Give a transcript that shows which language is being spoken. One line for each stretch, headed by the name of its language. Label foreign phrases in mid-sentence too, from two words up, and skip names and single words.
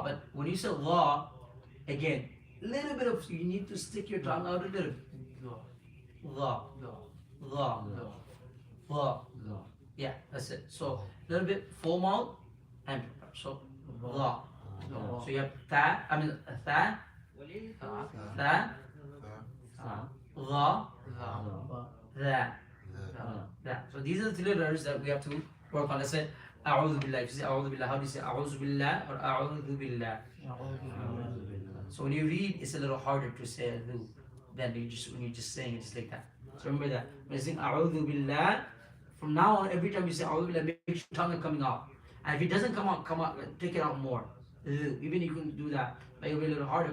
English: But when you say la, again, little bit of, you need to stick your tongue out a little bit. La. La. La. Yeah, that's it. So little bit full mouth and so la. So you have tha, tha, tha, la, tha. That. So these are the three letters that we have to work on. Let's say
Arabic: أعوذ بالله.
English: If you say
Arabic: أعوذ بالله,
English: how do you say
Arabic: أعوذ بالله
English: or
Arabic: أعوذ بالله?
English: So when you read, it's a little harder to say dhu than when you're just saying it just like that. So remember that. When you sing
Arabic: أعوذ بالله,
English: from now on, every time you say
Arabic: أعوذ بالله,
English: make sure your tongue is coming out. And if it doesn't come out, take it out more. Even you can do that, but it'll be a little harder.